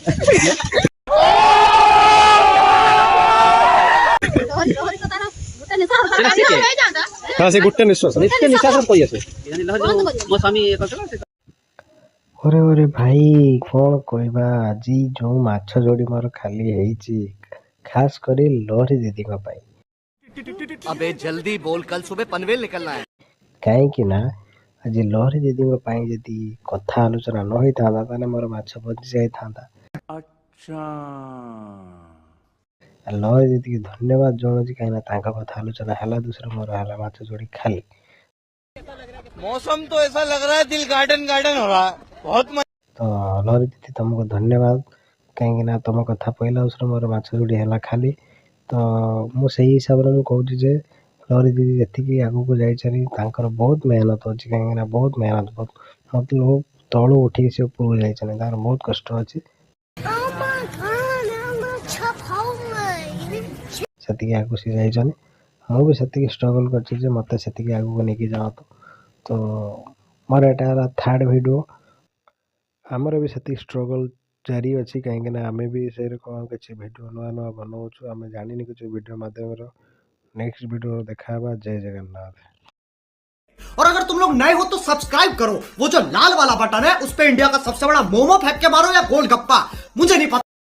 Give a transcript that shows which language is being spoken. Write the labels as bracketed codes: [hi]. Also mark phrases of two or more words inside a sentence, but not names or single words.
[or] ହଁ ସେ ଗୋଟେ ନିଶ୍ୱାସ। ନିଶ୍ୱାସ କହି ଆସେ ମୋ ସ୍ୱାମୀ। ଓରେ ଭାଇ କ'ଣ କହିବା, ଆଜି ଯୋଉ ମାଛ ଯୋଡ଼ି ମୋର ଖାଲି ହେଇଛି, ଖାସ୍ କରି ଲହରୀ ଦିଦିଙ୍କ ପାଇଁ। [hi] अबे जल्दी बोल, कल सुबह पनवेल निकलना है। [or] କାହିଁକି ନା ଆଜି ଲହରୀ ଦିଦିଙ୍କ ପାଇଁ ଯଦି କଥା ଆଲୋଚନା ନ ହେଇଥାନ୍ତା ତାହେଲେ ମୋର ମାଛ ବଞ୍ଚି ଯାଇଥାନ୍ତା। [hi] अच्छा [or] ଲହରୀ ଦିଦିକି ଧନ୍ୟବାଦ ଜଣାଉଛି, କାହିଁକିନା ତାଙ୍କ କଥା ଆଲୋଚନା ହେଲା ଦୁସରା ମୋର ହେଲା ମାଛ ଯୋଡ଼ି ଖାଲି। [hi] मौसम तो ऐसा लग रहा है दिल गार्डन गार्डन हो रहा है, बहुत मजा। [or] ତ ଲହରୀ ଦିଦି ତମକୁ ଧନ୍ୟବାଦ, କାହିଁକିନା ତମ କଥା ପହିଲା ଦୁସରା ମୋର ମାଛ ଯୋଡ଼ି ହେଲା ଖାଲି। ତ ମୁଁ ସେଇ ହିସାବରେ ମୁଁ କହୁଛି ଯେ ଲହରୀ ଦିଦି ଯେତିକି ଆଗକୁ ଯାଇଛନ୍ତି ତାଙ୍କର ବହୁତ ମେହନତ ଅଛି। କାହିଁକିନା ବହୁତ ମେହନତ, ମତଲବ ତଳୁ ଉଠିକି ସେ ଉପରକୁ ଯାଇଛନ୍ତି, ତାଙ୍କର ବହୁତ କଷ୍ଟ ଅଛି। ସେତିକି ଆଗକୁ ସେ ଯାଇଛନ୍ତି। ମୁଁ ବି ସେତିକି ଷ୍ଟ୍ରଗଲ୍ କରିଛି ଯେ ମୋତେ ସେତିକି ଆଗକୁ ନେଇକି ଯାଆନ୍ତୁ। ତ ମୋର ଏଇଟା ହେଲା ଥାର୍ଡ଼ ଭିଡ଼ିଓ। ଆମର ବି ସେତିକି ଷ୍ଟ୍ରଗଲ୍ ଜାରି ଅଛି, କାହିଁକିନା ଆମେ ବି ସେରକମ କିଛି ଭିଡ଼ିଓ ନୂଆ ବନାଉଛୁ। ଆମେ ଜାଣିନି କିଛି ଭିଡ଼ିଓ ମାଧ୍ୟମରେ। [hi] नेक्स्ट वीडियो देखा है। जय जगन्नाथ। और अगर तुम लोग नए हो तो सब्सक्राइब करो, वो जो लाल वाला बटन है उस पे इंडिया का सबसे बड़ा मोमो फेंक के मारो या गोलगप्पा, मुझे नहीं पता।